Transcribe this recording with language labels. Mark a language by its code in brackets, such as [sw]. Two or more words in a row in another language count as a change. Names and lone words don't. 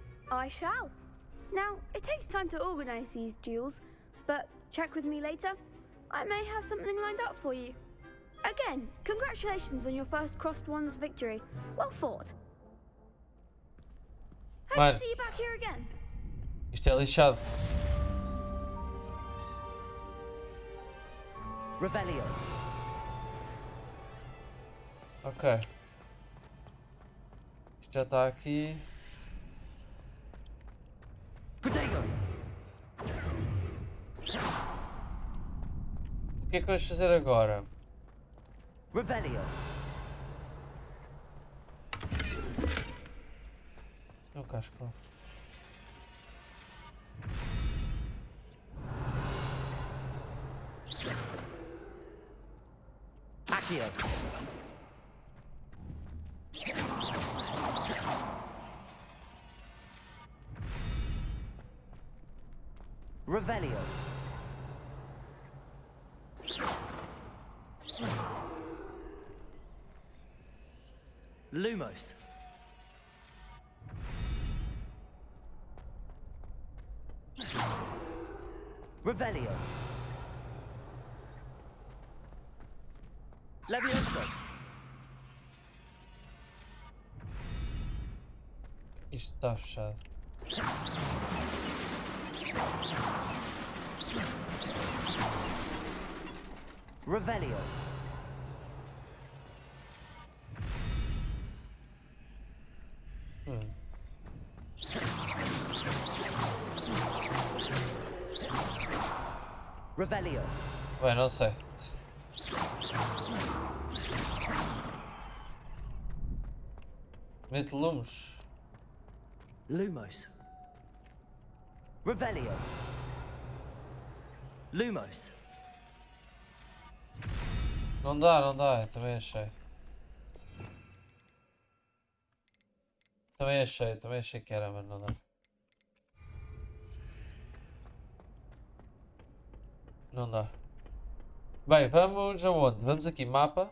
[en] I shall. Now, it takes time to organise these duels, but check with me later. I may have something lined up for you. Again, congratulations on your first Crossed Ones victory. Well fought. Hope to see you back here again. [pt] Isto é lixado. Revelio. Ok. Isto já está aqui. Potato. O que é que vamos fazer agora? Revelio. É o casco. Accio. Revelio. Lumos. Revelio. Levioso. Isto está fechado. Revelio. Revelio. Bem, não sei. Mete lumos. Lumos. Revelio. Lumos. Não dá, não dá. Eu também achei. Também achei que era, mas não dá. Não dá. Bem, vamos aonde? Vamos aqui, mapa.